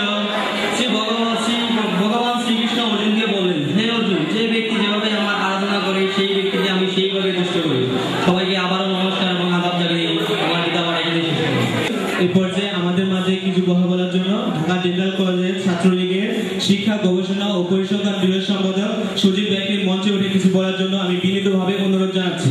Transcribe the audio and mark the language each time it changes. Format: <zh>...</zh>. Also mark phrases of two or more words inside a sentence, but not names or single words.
<bho>श्री भगवान श्रीकृष्ण अर्जुन के बोलें, हे अर्जुन, जे व्यक्ति</bho> <bn>যেভাবে আমার আরাধনা করে সেই ব্যক্তিকে আমি সেইভাবে তুষ্ট করি। সবাইকে আবারও নমস্কার এবং আদাব জানিয়ে আমার গীতা পাঠ এখানে শেষ করব। এই পর্যায়ে আমাদের মাঝে কিছু কথা বলার জন্য ঢাকা ডেন্টাল কলেজের ছাত্রলীগের শিক্ষা গবেষণা ও পরিসংখ্যান বিভাগ সম্পাদক সুজিত ভাইকে মঞ্চে উঠে কিছু বলার জন্য আমি বিনীতভাবে অনুরোধ জানাচ্ছি।</bn>